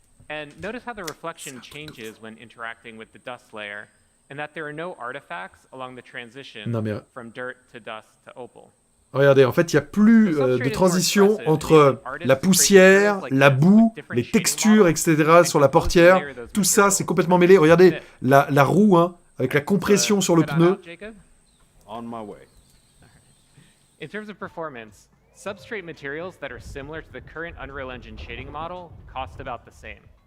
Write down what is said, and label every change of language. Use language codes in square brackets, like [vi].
[en] And notice how the reflection changes when interacting with the dust layer, and that there are no artifacts along the transition from dirt to dust to opal. [fr] Regardez, en fait, il n'y a plus de transition entre la poussière, la boue, les textures, etc. sur la portière. Tout ça, c'est complètement mêlé. Regardez, la roue, hein, avec la compression sur le pneu. [en] In terms of performance, substrate materials that are similar to the current Unreal Engine shading model cost about the same.